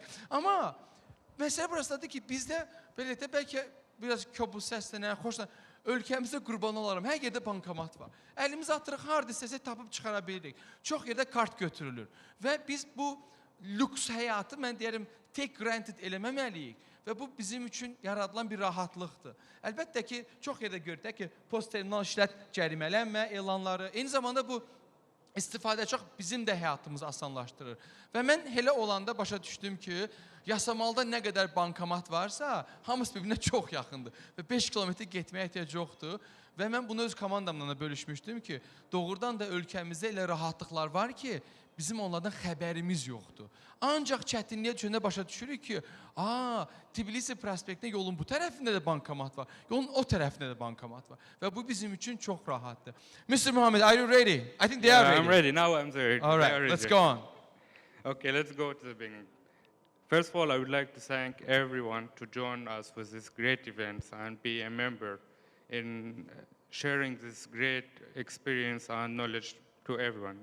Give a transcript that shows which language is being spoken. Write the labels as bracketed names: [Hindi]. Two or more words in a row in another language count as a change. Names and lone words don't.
[Azerbaijani] Amma məsələ burasıdır ki, bizdə belə də bəlkə biraz köbus səslənən, xoşlan, ölkəmizdə qurban olaram. Hər yerdə bankomat var. Əlimizi atırıq, harada istəsək tapıb çıxara bilirik. Çox yerdə kart götürülür. Və biz bu lüks həyatı, mən deyərim, [English] take granted [Azerbaijani] eləməməliyik. Və bu bizim üçün yaradılan bir rahatlıqdır. Əlbəttə ki, çox yerdə görürük ki, post-terminal işlət cərimələnmə elanları. Eyni zamanda bu istifadə çox bizim də həyatımızı asanlaşdırır. Və mən elə olanda başa düşdüm ki, Yasamalda nə qədər bankomat varsa, hamısı bir-birinə çox yaxındır. Və 5 kilometr getməyə ehtiyac yoxdur. Və mən bunu öz komandamla da bölüşmüşdüm ki, doğrudan da ölkəmizdə elə rahatlıqlar var ki, bizim onlardan xəbərimiz yoxdur. Ancaq çətinliyə düşəndə başa düşürük ki, Tbilisi prospektində yolun bu tərəfində də bankomat var, yolun o tərəfində də bankomat var. Və bu bizim üçün çox rahatdır. [English] Mr. Muhammed, are you ready? I think they are ready. I'm ready. Now I'm ready. All right, let's go on. Okay, let's go to the beginning. First of all, I would like to thank everyone to join us with this great event and be a member in sharing this great experience and knowledge to everyone.